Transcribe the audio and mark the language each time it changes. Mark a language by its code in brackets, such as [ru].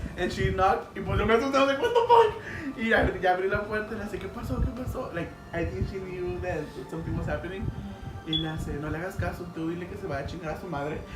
[en] And she knocked, [es] y pues yo me asusté, [en] I was like, what the fuck? [es] Y ya abrí la puerta y le dije, ¿qué pasó? [en] Like, I think she knew that something was happening. [es] Y le hace, no le hagas caso, tú dile que se vaya a chingar a su madre.